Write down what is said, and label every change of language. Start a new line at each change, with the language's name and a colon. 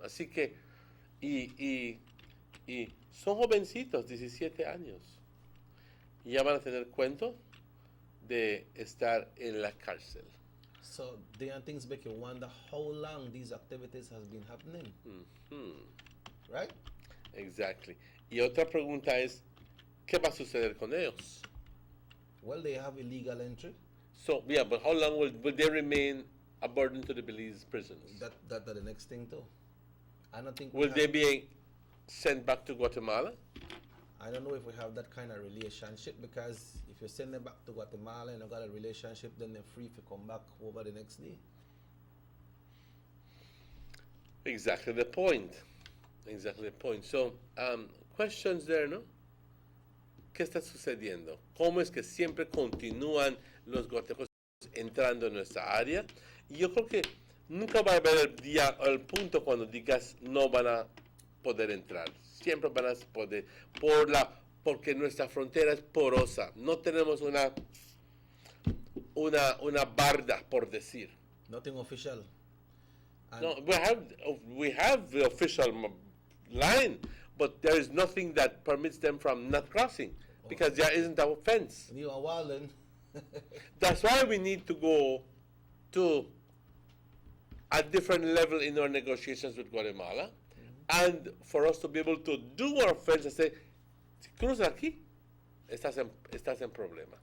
Spanish: Así que, y son jovencitos, 17 años. Y ya van a tener cuento de estar en la cárcel.
English: So there are things make you wonder how long these activities has been happening. Right? Exactly.
Spanish: Y otra pregunta es, ¿qué va a suceder con ellos?
English: Well, they have illegal entry. So, yeah, but how long will they remain a burden to the Belize prisons? That's the next thing too. I don't think Will they be sent back to Guatemala? I don't know if we have that kind of relationship, because if you send them back to Guatemala and you got a relationship, then they're free to come back over the next day. Exactly the point. Exactly the point. So, questions there,
Spanish: ¿no? ¿Qué está sucediendo? ¿Cómo es que siempre continúan los guatemaltecos entrando en nuestra área? Y yo creo que nunca va a haber el punto cuando digas no van a poder entrar. Siempre van a poder, porque nuestra frontera es porosa. No tenemos una barda, por decir.
English: Nothing official. And No, we have the official line, but there is nothing that permits them from not crossing because there isn't a fence. you are wilding. That's why we need to go to a different level in our negotiations with Guatemala, and for us to be able to do our fence and say,
Spanish: si cruzas aquí, estás en problema.